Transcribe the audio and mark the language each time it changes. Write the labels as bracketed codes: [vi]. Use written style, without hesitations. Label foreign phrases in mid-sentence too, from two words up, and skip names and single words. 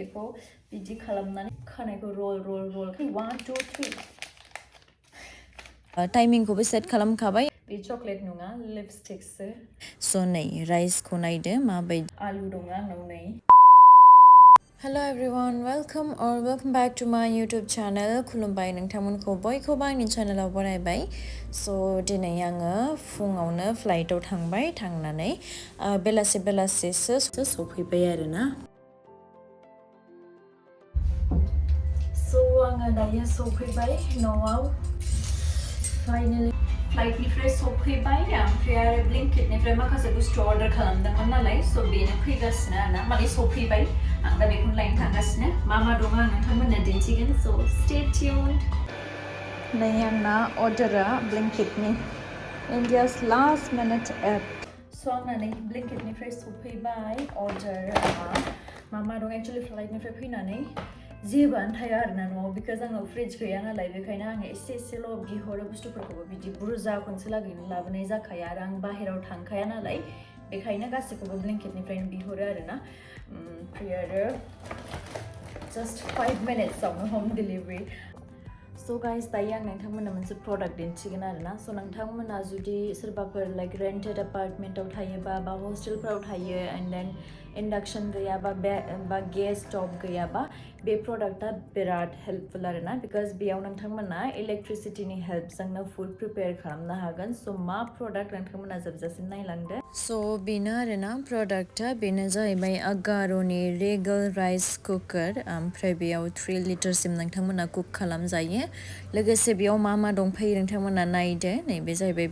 [brx] बेखौ बिदि खालामनानै खानायखौ roll 1 2 3 टाइमिंखौबो सेट खालामखाबाय बे चकलेट नङा लिपस्टिकसो स' नै राइसखौ नायदो माबायदि आलु दङ आंनाव नै [en] Hello everyone, welcome back to my YouTube channel. [brx] खुलुमबाय नोंथांमोनखौ बयखौबो आंनि चेनेलाव बरायबाय. So दिनै आङो फुङावनो फ्लाइटआव थांबाय थांनानै बेलासेसो सफैबाय आरोना. So आङो दायो सफैबाय न'आव. Finally फ्लाइटनिफ्राय सफैबाय ओमफ्राय आरो ब्लिंकिटनिफ्राय माखासे बुस्थु अर्डार खालामदोंमोन नालाय स' बेनो फैगासिनो आरोना माने सफैबाय आं दा बेखौनो लायनो थांगासिनो मा दं आं नोंथांमोननो दिन्थिगोन स' [en] stay tuned [brx] नै आंना अर्डारा ब्लिंकिटनि [en] India's last minute app [brx] स' आंना नै ब्लिंकिटनिफ्राय सफैबाय अर्डारा मा दं एक्चुअलि फ्लाइटनिफ्राय फैनानै जेबोआनो थाया आरोना न'आव बिकज आंनाव फ्रिज गैया नालाय बेखायनो आङो एसेल' बिहरो बुस्थुफोरखौबो बिदि बुरजा खनसे लागैनो लाबोनाय जाखाया आरो आं बाहेराव थांखाया नालाय बेखायनो गासैखौबो ब्लिंकिटनिफ्रायनो बिहरो आरोना ओमफ्राय आरो [en] just 5 minutes [brx] आवनो ह'म डिलिभारि स' गाइस दायो आं नोंथांमोननो मोनसे प्रडाक्ट दिन्थिगोन आरोना स' नोंथांमोना जुदि सोरबाफोर [en] like rented apartment [brx] थायोबा बा हस्टेलफोराव थायो [en] and then [brx] इन्डाक्सन गैयाबा बा गेस स्ट'भ गैयाबा बे प्रडाक्टआ बिराद हेल्पफुल आरोना बिकज बेयाव नोंथांमोना इलेक्ट्रिसिटिनि हेल्पजोंनो [en] food prepare [brx] खालामनो हागोन स' मा प्रडाक्ट नोंथांमोना जोबजासिम नायलांदो स' बेनो आरोना प्रडाक्टआ बेनो जाहैबाय आगार'नि रेगल राइस कुकार ओमफ्राय बेयाव 3 लिटारसिम नोंथांमोना कुक खालामजायो लोगोसे बेयाव मा दंफायो नोंथांमोना नायदो नैबे जाहैबाय